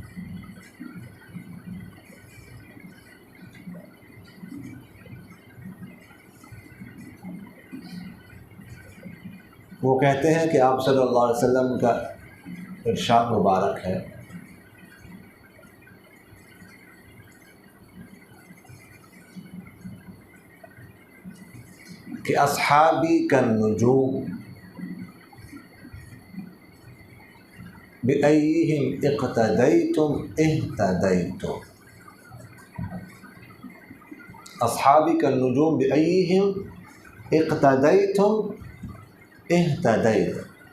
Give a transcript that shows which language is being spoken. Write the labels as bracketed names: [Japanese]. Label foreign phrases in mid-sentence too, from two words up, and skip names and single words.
[Urdu] وہ کہتے ہیں کہ آپ [Arabic] صلی اللہ علیہ وسلم [Urdu] کا ارشاد مبارک ہے [Arabic] کہ اصحابی کالنجوم بأیہم اقتدیتم اہتدیتم، اصحابی کالنجوم بأیہم اقتدیتم اہتدیتم،